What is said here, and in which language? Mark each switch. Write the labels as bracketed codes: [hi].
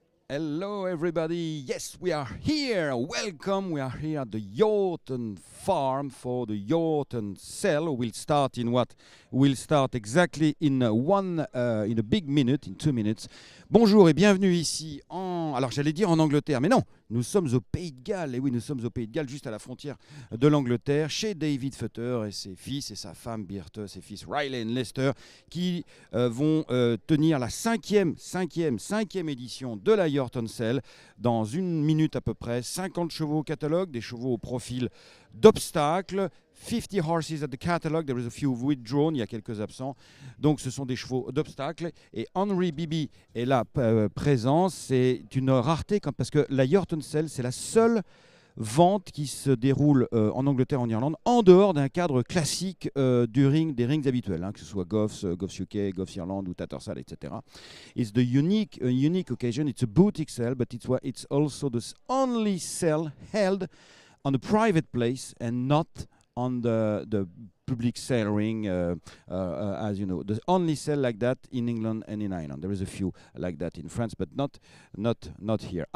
[en] Hello everybody, yes we are here, welcome, we are here at the Yorton farm for the Yorton sale. We'll start in what? We'll start exactly in a big minute, in 2 minutes. [fr] Bonjour et bienvenue ici alors j'allais dire en Angleterre, mais non, nous sommes au Pays de Galles, et oui nous sommes au Pays de Galles, juste à la frontière de l'Angleterre, chez David Futter et ses fils et sa femme Birte, ses fils Riley et Lester, qui vont tenir la cinquième édition de la Yorton Sale dans 1 minute à peu près. 50 chevaux au catalogue, des chevaux au profil d'obstacles, [en] 50 horses at the catalogue, there is a few withdrawn, [fr] il y a quelques absents, donc ce sont des chevaux d'obstacles, et Henry Bibi est là présent. C'est une rareté parce que la Yorton Sale, c'est la seule vente qui se déroule en Angleterre, en Irlande, en dehors d'un cadre classique des rings habituels, hein, que ce soit Goffs, Goffs UK, Goffs Irlande ou Tattersall, etc. [en] It's the unique occasion. It's a boutique sale, but it's also the only sale held on a private place and not on the public sale ring, as you know. The only sale like that in England and in Ireland. There is a few like that in France, but not here.